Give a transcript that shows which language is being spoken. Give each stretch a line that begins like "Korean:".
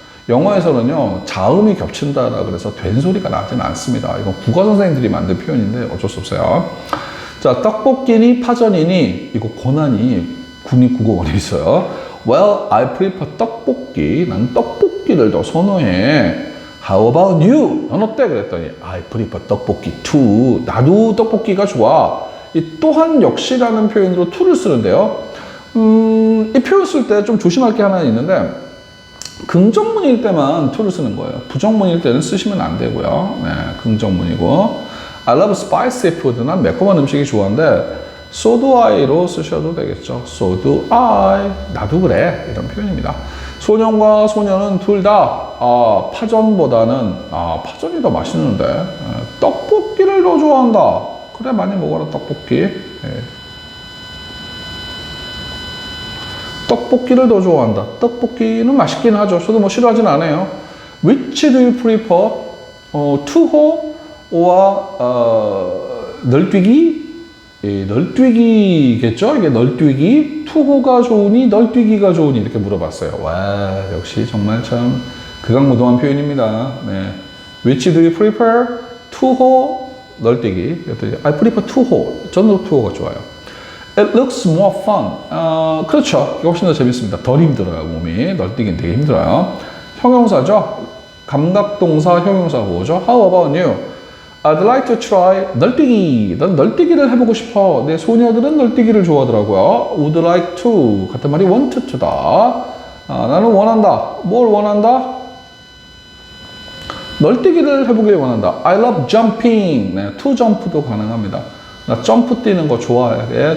Korean: 영어에서는요, 자음이 겹친다라 그래서 된소리가 나지는 않습니다. 이건 국어 선생님들이 만든 표현인데 어쩔 수 없어요. 자, 떡볶이니 파전이니 이거 고난이 국립국어원에 있어요.
English: Well, I prefer
Korean: 떡볶이. 난 떡볶이를 더 선호해.
English: How about you?
Korean: 넌 어때?
English: 그랬더니 I prefer 떡볶이 too.
Korean: 나도 떡볶이가 좋아. 이 또한 역시라는 표현으로 to를 쓰는데요. 이 표현 쓸 때 좀 조심할 게 하나 있는데 긍정문일 때만 to를 쓰는 거예요. 부정문일 때는 쓰시면 안 되고요. 네, 긍정문이고
English: I love spicy food.
Korean: 난 매콤한 음식이 좋아하는데
English: so do I
Korean: 로 쓰셔도 되겠죠.
English: So do I.
Korean: 나도 그래. 이런 표현입니다. 소년과 소녀는 둘 다 파전보다는 파전이 더 맛있는데 떡볶이를 더 좋아한다. 그래 많이 먹어라 떡볶이. 떡볶이를 더 좋아한다. 떡볶이는 맛있긴 하죠. 저도 뭐 싫어하진 않아요.
English: Which do you prefer? 투호 or 널뛰기?
Korean: 널뛰기겠죠? 이게 널뛰기. 투호가 좋으니 널뛰기가 좋으니 이렇게 물어봤어요. 와 역시 정말 참 극악무도한 표현입니다.
English: 네. Which do you prefer? 투호, 널뛰기. I prefer 투호.
Korean: 저는 투호가 좋아요.
English: It looks more fun. 그렇죠.
Korean: 이게 훨씬 더 재밌습니다. 덜 힘들어요, 몸이. 널뛰기는 되게 힘들어요. 형용사죠. 감각동사 형용사 보죠.
English: How about you? I'd like to try 널뛰기.
Korean: 난 널뛰기를 해보고 싶어. 내 소녀들은 널뛰기를 좋아하더라고요.
English: Would like to.
Korean: 같은 말이 want to다. 나는 원한다. 뭘 원한다? 널뛰기를 해보길 원한다.
English: I love jumping.
Korean: 네, to jump도 가능합니다. 나 점프 뛰는 거 좋아해.